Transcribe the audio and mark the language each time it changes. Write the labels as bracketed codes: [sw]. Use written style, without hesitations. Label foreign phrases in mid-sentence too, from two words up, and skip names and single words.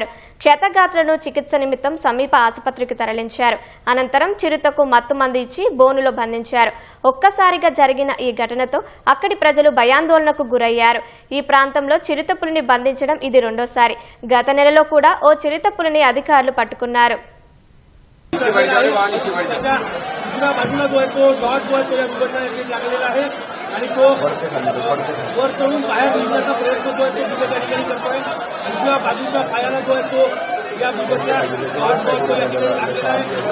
[te] క్షతగాత్రులను చికిత్స నిమిత్తం సమీప ఆసుపత్రికి తరలించారు. అనంతరం చిరుతకు మత్తుమందు ఇచ్చి బోనులో బంధించారు. ఒక్కసారిగా జరిగిన ఈ ఘటనతో అక్కడి ప్రజలు భయాందోళనకు గురయ్యారు. ఈ ప్రాంతంలో చిరుతపులిని బంధించడం ఇది రెండోసారి. గత నెలలో కూడా ఓ చిరుతపులిని అధికారులు పట్టుకున్నారు. [mr] आणि तो वर चढून बाहेर निघण्याचा प्रयत्न जो आहे तो बिबट्या ठिकाणी करतोय. दुसऱ्या बाजूच्या पायाला जो आहे तो या बिबट्या डॉट बॉल या ठिकाणी लागलेला आहे.